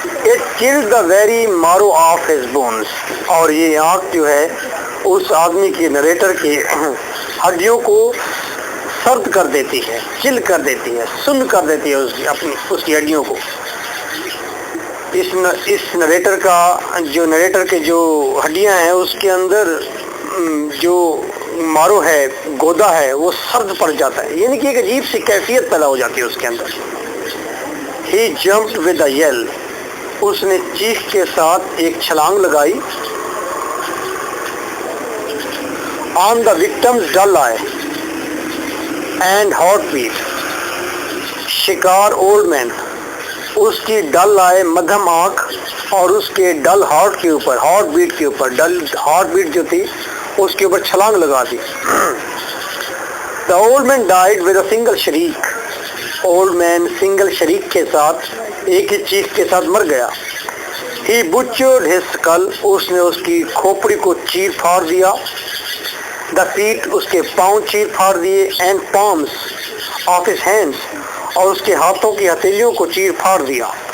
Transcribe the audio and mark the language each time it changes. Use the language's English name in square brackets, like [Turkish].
[English] It killed the very marrow of his bones. [Urdu] اور یہ آنکھ جو ہے اس آدمی کے نریٹر کی ہڈیوں کو سرد کر دیتی ہے، چل کر دیتی ہے، سن کر دیتی ہے اس کی ہڈیوں کو. اس نریٹر کے جو ہڈیاں ہیں اس کے اندر جو مارو ہے، گودا ہے، وہ سرد پڑ جاتا ہے، یعنی کہ ایک عجیب سی کیفیت پیدا ہو جاتی ہے اس کے اندر. [English] He jumped with a yell. [Urdu] اس نے چیخ کے ساتھ ایک چھلانگ لگائی. [English] On the victim's dull eye and heartbeat. [Urdu] شکار اولڈ مین، اس کی ڈل آئے، مدھم آنکھ، اور اس کے ڈل ہارٹ کے اوپر، ہارٹ بیٹ کے اوپر، ڈل ہارٹ بیٹ جو تھی اس کے اوپر چھلانگ لگا دی. [English] The old man died with a single shriek. [Urdu] Old man single شریک کے ساتھ، ایک ہی چیخ کے ساتھ مر گیا. [English] He butchered his skull. [Urdu] اس نے اس کی کھوپڑی کو چیر پھاڑ دیا. [English] The feet، [Urdu] اس کے پاؤں چیر پھاڑ دیے. [English] And palms of his hands، [Urdu] اور اس کے ہاتھوں کی ہتھیلیوں کو چیر پھاڑ دیا.